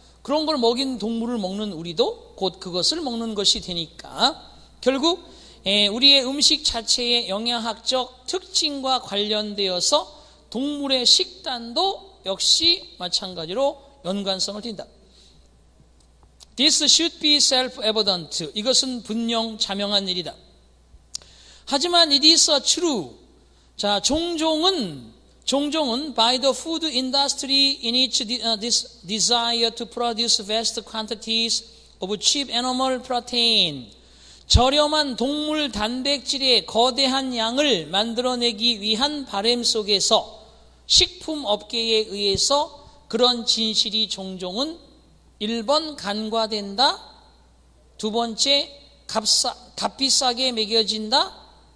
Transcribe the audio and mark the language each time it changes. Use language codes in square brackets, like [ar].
[ko] 그런 걸 먹인 동물을 먹는 우리도 곧 그것을 먹는 것이 되니까 결국 우리의 음식 자체의 영양학적 특징과 관련되어서 동물의 식단도 역시 마찬가지로 연관성을 띈다. [en] This should be self-evident. [ko] 이것은 분명자명한 일이다. 하지만 [en] it is true. [ko] 자, 종종은 [en] by the food industry in its desire to produce vast quantities of cheap animal protein. [ko] 저렴한 동물 단백질의 거대한 양을 만들어내기 위한 바람 속에서 식품 업계에 의해서 그런 진실이 종종은 1번 간과된다. 2번째 값비싸게 매겨진다.